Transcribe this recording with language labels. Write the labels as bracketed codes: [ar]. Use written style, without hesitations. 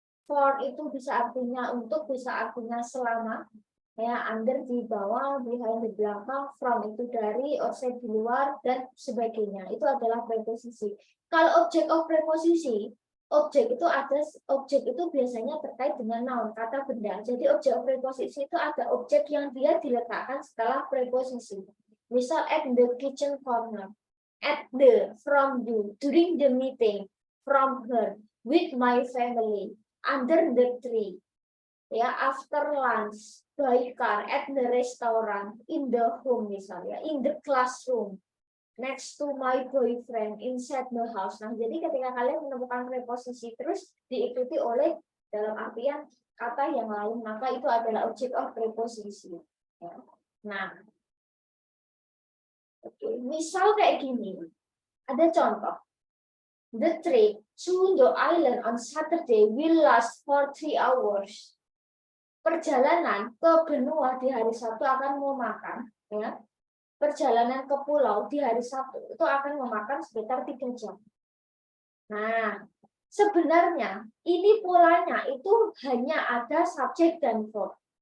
[id] for itu bisa artinya untuk, bisa artinya selama ya, under di bawah, behind di belakang, from itu dari, outside di luar dan sebagainya. Itu adalah preposisi. Kalau objek of preposisi, objek itu biasanya terkait dengan noun, kata benda. Jadi objek of preposisi itu ada objek yang dia diletakkan setelah preposisi. Misal [en] at the kitchen corner, at the, from you, during the meeting, from her, with my family, under the tree, ya, after lunch, by car, at the restaurant, in the home [id] misalnya, [en] in the classroom, next to my boyfriend, inside the house. [id] Nah, jadi ketika kalian menemukan preposisi terus diikuti oleh dalam artian kata yang lain, maka itu adalah object of preposisi. Ya. Nah, misal kayak gini, ada contoh. [en] The trip to the island on Saturday will last for 3 hours. [id] Perjalanan ke benua di hari Sabtu akan memakan, ya. Perjalanan ke pulau di hari Sabtu itu akan memakan sekitar 3 jam. Nah, sebenarnya ini polanya itu hanya ada subjek dan verb.